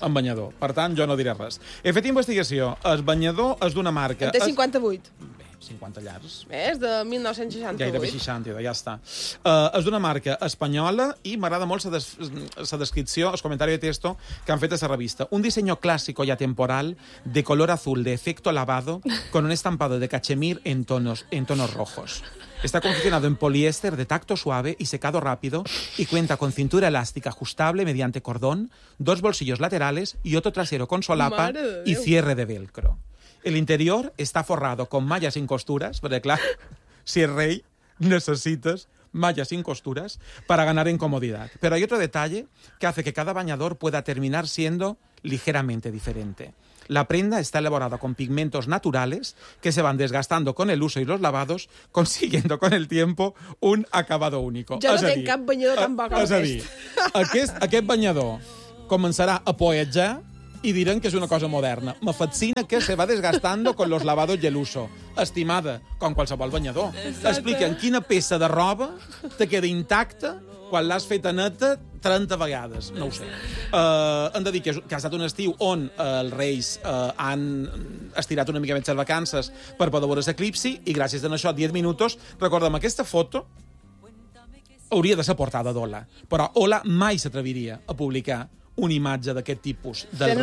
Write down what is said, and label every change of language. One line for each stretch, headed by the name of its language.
Catalan: En banyador. Per tant, jo no diré res. He fet investigació. El banyador és d'una marca... En té 58. Bé, 50 llars. És de 1968. Gairebé 60, ja està. És d'una marca espanyola i m'agrada molt la descripció, el comentari de texto que han fet a la revista.
Spanish: Un disseny clàssic i atemporal de color azul de efecto lavado con un estampado de cachemir en tonos rojos. Está confeccionado en poliéster de tacto suave y secado rápido y cuenta con cintura elástica ajustable mediante cordón, dos bolsillos laterales y otro trasero con solapa y cierre de velcro. El interior está forrado con malla sin costuras, porque claro, si es rey, necesitas malla sin costuras para ganar en comodidad. Pero hay otro detalle que hace que cada bañador pueda terminar siendo ligeramente diferente. La prenda está elaborada con pigmentos naturales que se van desgastando con el uso y los lavados, consiguiendo con el tiempo un acabado único.
Catalan: Jo no tinc cap banyador tan bo com aquest. És a dir, aquest banyador començarà a poetjar i diran que és una cosa moderna.
Spanish: Me fascina que se va desgastando con los lavados y el uso.
Catalan: Estimada, com qualsevol banyador. Explica'm quina peça de roba te queda intacta quan l'has feta neta 30 vegades, no ho sé. Hem de dir que ha estat un estiu on els reis han estirat una mica més les vacances per poder veure l'eclipsi, i gràcies a això, 10 minuts, recorda'm, aquesta foto hauria de ser portada d'Ola, però Ola mai s'atreviria a publicar una imatge d'aquest tipus del